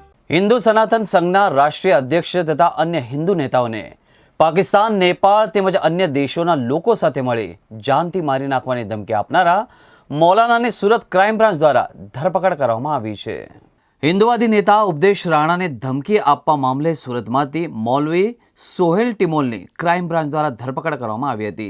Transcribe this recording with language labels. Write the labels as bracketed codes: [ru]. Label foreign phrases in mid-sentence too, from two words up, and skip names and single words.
[gu] હિંદુ સનાતન સંઘના રાષ્ટ્રીય અધ્યક્ષ તથા અન્ય હિંદુ નેતાઓને પાકિસ્તાન, નેપાળ તેમજ અન્ય દેશોના લોકો સાથે મળી જાનથી મારી નાખવાની ધમકી આપનારા મૌલાનાને સુરત ક્રાઇમ બ્રાન્ચ દ્વારા ધરપકડ કરવામાં આવી છે। હિન્દુવાદી નેતા ઉપદેશ રાણાને ધમકી આપવા મામલે સુરતમાંથી મૌલવી સોહેલ ટિમોલની ક્રાઇમ બ્રાન્ચ દ્વારા ધરપકડ કરવામાં આવી હતી।